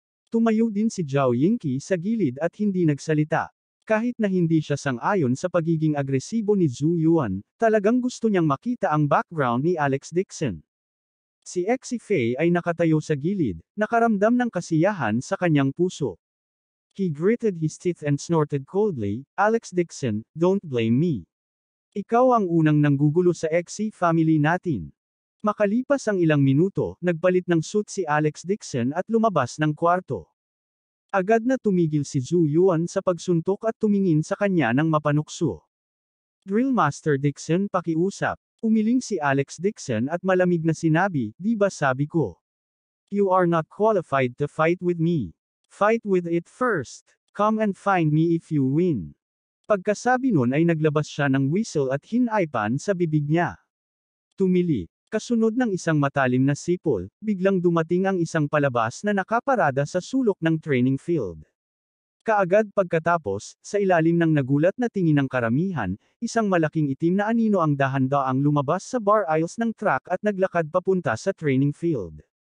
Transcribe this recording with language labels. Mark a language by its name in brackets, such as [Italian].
[Filipino] Tumayo din si Zhao Yingqi sa gilid at hindi nagsalita. Kahit na hindi siya sang-ayon sa pagiging agresibo ni Zhu Yuan, talagang gusto niyang makita ang background ni Alex Dixon. Si Xi Fei ay nakatayo sa gilid, nakaramdam ng kasiyahan sa kanyang puso. [English] He gritted his teeth and snorted coldly, Alex Dixon, don't blame me. [Filipino] Ikaw ang unang nanggugulo sa Xi family natin. Makalipas ang ilang minuto, nagpalit ng suit si Alex Dixon at lumabas ng kwarto. Agad na tumigil si Zhu Yuan sa pagsuntok at tumingin sa kanya ng mapanukso. Drill Master Dixon, pakiusap. Umiling si Alex Dixon at malamig na sinabi, di ba sabi ko? [English] You are not qualified to fight with me. Fight with it first. Come and find me if you win. [Filipino] Pagkasabi nun ay naglabas siya ng whistle at hinaypan sa bibig niya. Tumili. Kasunod ng isang matalim na sipol, biglang dumating ang isang palabas na nakaparada sa sulok ng training field. Kaagad pagkatapos, sa ilalim ng nagulat na tingin ng karamihan, isang malaking itim na anino ang dahan-daang lumabas sa bar aisles ng track at naglakad papunta sa training field.